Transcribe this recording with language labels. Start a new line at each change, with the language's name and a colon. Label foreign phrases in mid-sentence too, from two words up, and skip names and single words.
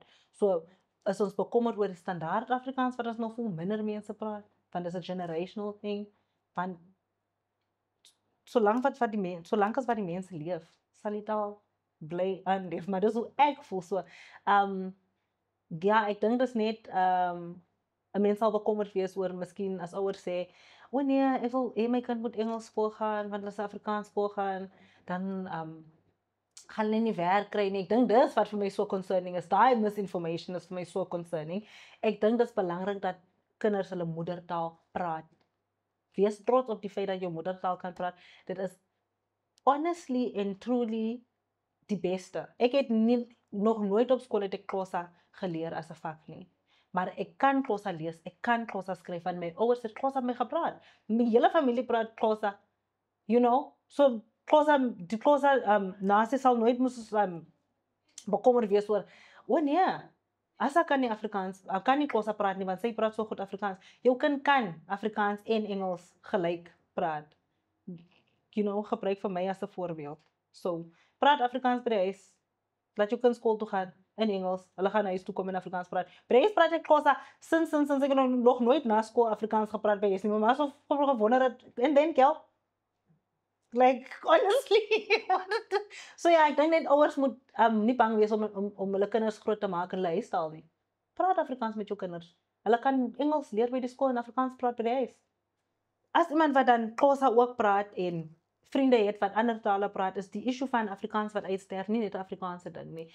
Afrikaans: So, is ons bekommerd oor die standaard Afrikaans, wat ons nog veel minder mense praat, want dis 'n
English: generational thing,
Afrikaans: want solank as wat die mense leef, sal die taal bly aanleef, maar dis hoe ek voel, so, ja, ek dink dis net, 'n mens sal bekommerd wees oor miskien as ouers sê, "O nee, ek wil hê my kind moet Engels skool gaan want hulle se Afrikaans skool gaan, dan gaan hulle nie werk kry nie." Ek dink dis wat vir my
English: so concerning
Afrikaans: is. Daai misinformation is vir my
English: so concerning.
Afrikaans: Ek dink dit is belangrik dat kinders hulle moedertaal praat. Wees trots op die feit dat jou moedertaal kan praat. Dit is
English: honestly and truly
Afrikaans: die beste. Ek het nog nooit op skool het ek Xhosa geleer as 'n vak nie. Maar ek kan Xhosa lees, ek kan Xhosa skryf, want my ouers het Xhosa met my gepraat. My hele familie praat Xhosa.
English: You know?
Afrikaans: So die Xhosa nasie sal nooit moes bekommerd wees oor, o nee, Asa kan nie Afrikaans, kan nie Xhosa praat nie, want sy praat so goed Afrikaans. Jou kind kan Afrikaans en Engels gelyk praat.
English: You know,
Afrikaans: gebruik vir my as 'n voorbeeld. So, praat Afrikaans by die huis. Laat jou kind skool toe gaan in Engels. Hulle gaan huis toe kom en Afrikaans praat. By die huis praat ek Xhosa. Sinds ek nog nooit na skool Afrikaans gepraat by huis nie. My ma so gewonder het, en
English: then girl, like, honestly.
Afrikaans: So ja, ek dink net ouers moet nie bang wees om hulle kinders groot te maak in hulle huistaal nie. Praat Afrikaans met jou kinders. Hulle kan Engels leer by die skool en Afrikaans praat by die huis. As iemand wat dan Xhosa ook praat en vriende het wat ander tale praat, is die issue van Afrikaans wat uitsterf nie net 'n Afrikaanse ding nie.